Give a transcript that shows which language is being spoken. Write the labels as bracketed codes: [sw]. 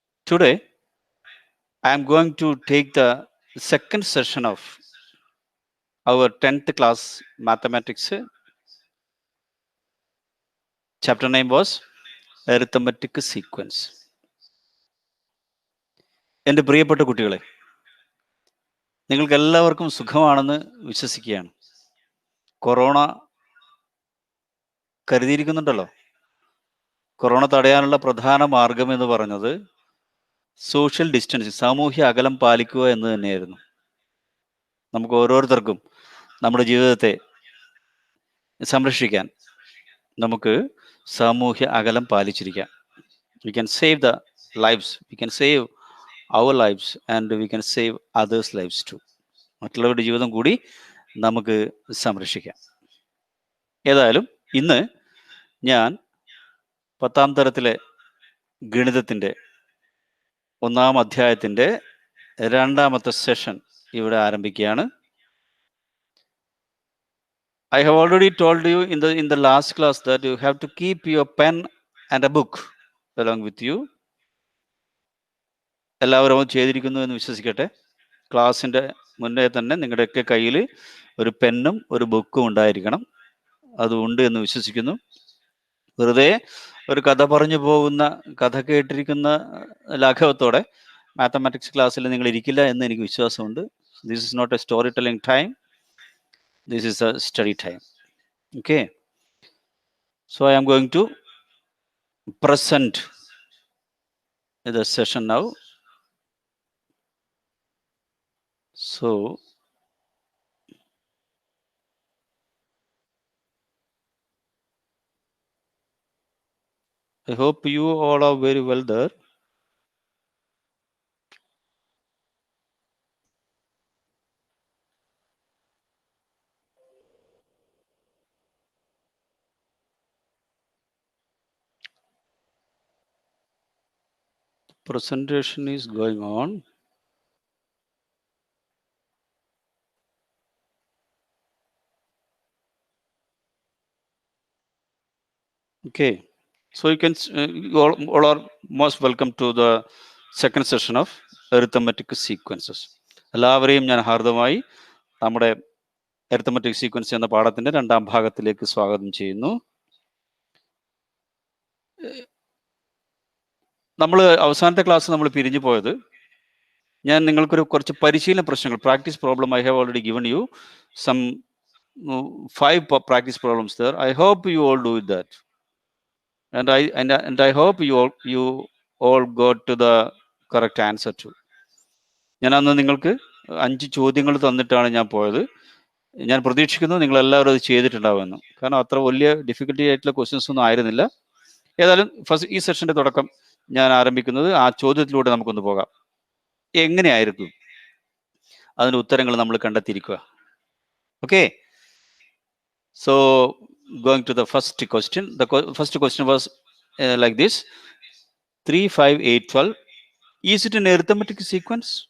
[en] Today, I am going to take the second session of our 10th class mathematics. Chapter name was Arithmetic Sequence. [ml] എൻ്റെ പ്രിയപ്പെട്ട കുട്ടികളെ, നിങ്ങൾക്ക് എല്ലാവർക്കും സുഖമാണെന്ന് വിശ്വസിക്കുകയാണ്. കൊറോണ കരുതിയിരിക്കുന്നുണ്ടല്ലോ. കൊറോണ തടയാനുള്ള പ്രധാന മാർഗം എന്ന് പറഞ്ഞത് സോഷ്യൽ ഡിസ്റ്റൻസിങ്, സാമൂഹ്യ അകലം പാലിക്കുക എന്ന് തന്നെയായിരുന്നു. നമുക്ക് ഓരോരുത്തർക്കും നമ്മുടെ ജീവിതത്തെ സംരക്ഷിക്കാൻ നമുക്ക് സാമൂഹ്യ അകലം പാലിച്ചിരിക്കാം. [en] We can save the lives, we can save our lives and we can save others lives too. [ml] മറ്റുള്ളവരുടെ ജീവിതം കൂടി നമുക്ക് സംരക്ഷിക്കാം. ഏതായാലും ഇന്ന് ഞാൻ 10ാം തരത്തിലെ ഗണിതത്തിൻ്റെ 1ാം അധ്യായത്തിൻ്റെ 2ാമത്തെ സെഷൻ ഇവിടെ ആരംഭിക്കുകയാണ്. [en] I have already told you in the last class that you have to keep your pen and a book along with you. [ml] എല്ലാവരും അത് ചെയ്തിരിക്കുന്നു എന്ന് വിശ്വസിക്കട്ടെ. ക്ലാസ്സിൻ്റെ മുന്നേ തന്നെ നിങ്ങളുടെയൊക്കെ കയ്യിൽ ഒരു പെന്നും ഒരു ബുക്കും ഉണ്ടായിരിക്കണം. അതുണ്ട് എന്ന് വിശ്വസിക്കുന്നു. വെറുതെ ഒരു കഥ പറഞ്ഞു പോകുന്ന, കഥ കേട്ടിരിക്കുന്ന ലാഘവത്തോടെ മാത്തമാറ്റിക്സ് ക്ലാസ്സിൽ നിങ്ങൾ ഇരിക്കില്ല എന്ന് എനിക്ക് വിശ്വാസമുണ്ട്. [en] This is not a story telling time, this is a study time. Okay, so I am going to present the session now. So I hope you all are very well there. Presentation is going on. Okay, so you can you all are most welcome to the second session of arithmetic sequences. [ml] എല്ലാവരെയും ഞാൻ ഹാർദമായി നമ്മുടെ arithmetic sequence എന്ന പാഠത്തിന്റെ 2ാം ഭാഗത്തിലേക്ക് സ്വാഗതം ചെയ്യുന്നു. നമ്മൾ അവസാനത്തെ ക്ലാസ് നമ്മൾ പിരിഞ്ഞു പോയത്, ഞാൻ നിങ്ങൾക്കൊരു കുറച്ച് പരിശീലന പ്രശ്നങ്ങൾ, practice problem, [en] I have already given you some 5 practice problems there. I hope you all do that, and I hope you all got to the correct answer too. [ml] ഞാൻ അന്ന് നിങ്ങൾക്ക് 5 ചോദ്യങ്ങൾ തന്നിട്ടാണ് ഞാൻ പോയത്. ഞാൻ പ്രതീക്ഷിക്കുന്നു നിങ്ങൾ എല്ലാവരും അത് ചെയ്തിട്ടുണ്ടാവുമെന്ന്. കാരണം അത്ര വലിയ ഡിഫിക്കൽട്ടി ആയിട്ടുള്ള ക്വസ്റ്റ്യൻസ് ഒന്നും ആയിരുന്നില്ല. ഏതായാലും ഫസ്റ്റ് ഈ സെഷന്റെ തുടക്കം ഞാൻ ആരംഭിക്കുന്നത് ആ ചോദ്യത്തിലൂടെ നമുക്കൊന്ന് പോകാം. എങ്ങനെയായിരിക്കും അതിന്റെ ഉത്തരങ്ങൾ നമ്മൾ കണ്ടെത്തിയിരിക്കുക? [en] Okay, so going to the first question. The first question was like this: 3, 5, 8, 12. Is it an arithmetic sequence?